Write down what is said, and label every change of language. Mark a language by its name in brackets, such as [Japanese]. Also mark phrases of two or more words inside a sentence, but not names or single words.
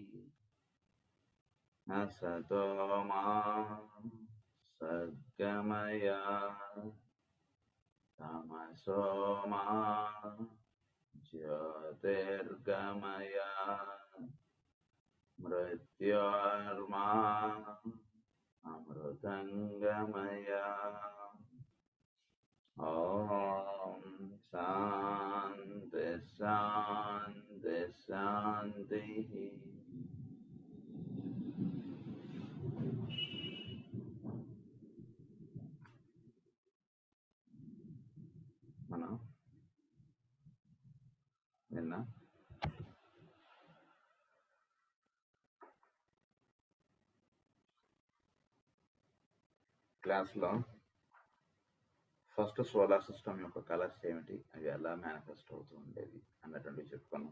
[Sanskrit] असतो मा सद्गमय तमसो मा ज्योतिर्गमय मृत्योर्मा अमृतङ्गमय। ॐ शान्ति शान्ति शान्तिः। [Telugu] మనం నిన్న క్లాస్లో [English] first solar system [Telugu] యొక్క కలర్స్ ఏమిటి, అవి ఎలా మేనిఫెస్ట్ అవుతూ ఉండేది అన్నటువంటివి చెప్పుకున్నాం.